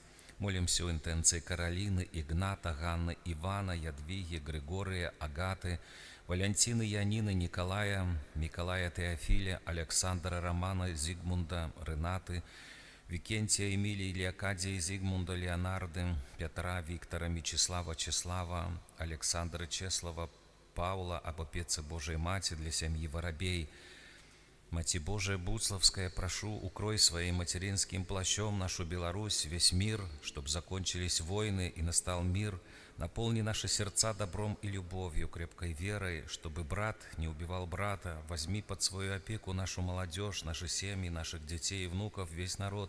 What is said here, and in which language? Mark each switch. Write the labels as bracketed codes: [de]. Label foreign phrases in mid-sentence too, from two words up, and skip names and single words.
[be] Молімся ў інтэнцыі Караліны, Ігната, Ганны, Івана, Ядвігі, Григорія, Агаты, Валянціны, Яніны, Нікалая, Мікалая, Теафіля, Александра, Романа, Зігмунда, Ренаты, Вікентія, Емілії, Леокадії, Зігмунда, Леонарды, Петра, Віктора, Мечислава, Чеслава, Александра, Чеслава, Павла, аб апецы Божай Маці для сям'і Варабей. [ru] Маці Божия Буцлавская, прошу, укрой своим материнским плащом нашу Беларусь, весь мир, чтобы закончились войны и настал мир. Наполни наши сердца добром и любовью, крепкой верой, чтобы брат не убивал брата. Возьми под свою опеку нашу молодежь, наши семьи, наших детей и внуков, весь народ.